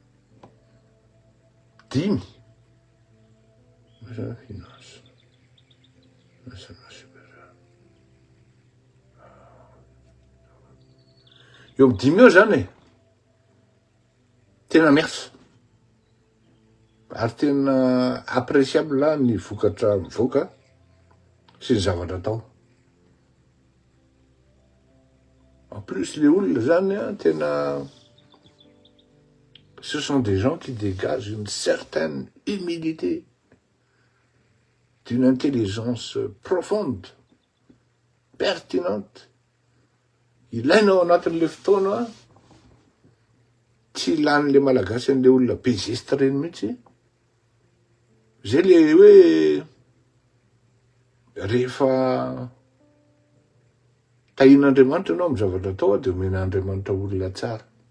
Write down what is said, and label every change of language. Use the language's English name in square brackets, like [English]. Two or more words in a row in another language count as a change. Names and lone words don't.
[Malagasy] 5 finance eo amin'ny 5 eo zany tena merci ary tena appréciable ny vokatra mivoaka sy ny zavatra atao. [French] En plus les [Malagasy] olona zany tena [French] ce sont des gens qui dégagent une certaine humilité, d'une intelligence profonde, pertinente. [Malagasy] Ilaina ao anatin'le fotoana tsy ilan'le malagasy an'le olona bezesitra reny mihitsy. Zay le hoe rehefa tahin'Andriamanitra ianao amin'ny zavatra atao dia omen'Andriamanitra olona tsara.